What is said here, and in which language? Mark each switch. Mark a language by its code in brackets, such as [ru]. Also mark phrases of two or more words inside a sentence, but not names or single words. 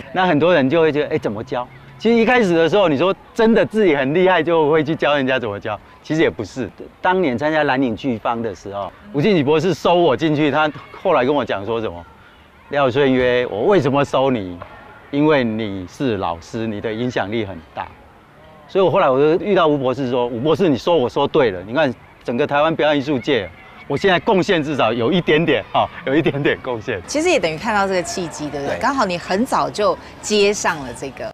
[zh] 那很多人就會覺得，哎，怎麼教？其實一開始的時候，你說真的自己很厲害，就會去教人家怎麼教。其實也不是。當年參加藍領劇坊的時候，吳敬己博士收我進去，他後來跟我講說什麼？廖順約，我為什麼收你？因為你是老師，你的影響力很大。所以我后来我就遇到吴博士说，吴博士你说我说对了，你看整个台湾表演艺术界，我现在贡献至少有一点点啊，有一点点贡献。其实也等于看到这个契机，对不对？对刚好你很早就接上了这个，